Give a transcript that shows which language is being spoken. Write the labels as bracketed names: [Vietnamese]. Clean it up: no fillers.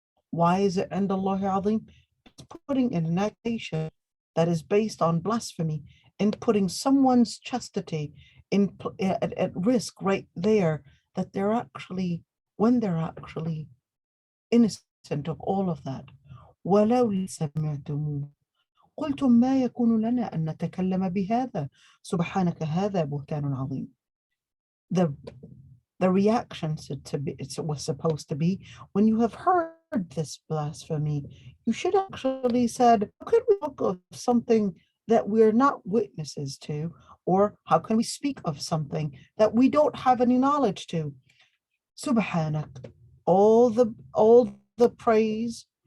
[English] Why is it [Arabic] عند الله عظيم? [English] It's putting in an accusation that is based on blasphemy and putting someone's chastity at risk right there, that they're actually, when they're actually innocent of all of that. [Arabic] ولو سمعتموه قلتم ما يكون لنا أن نتكلم بهذا سبحانك هذا بهتان عظيم. [English] The reaction it was supposed to be, when you have heard this blasphemy, you should actually said, how could we talk of something that we're not witnesses to, or how can we speak of something that we don't have any knowledge to? Subhanak, all the praise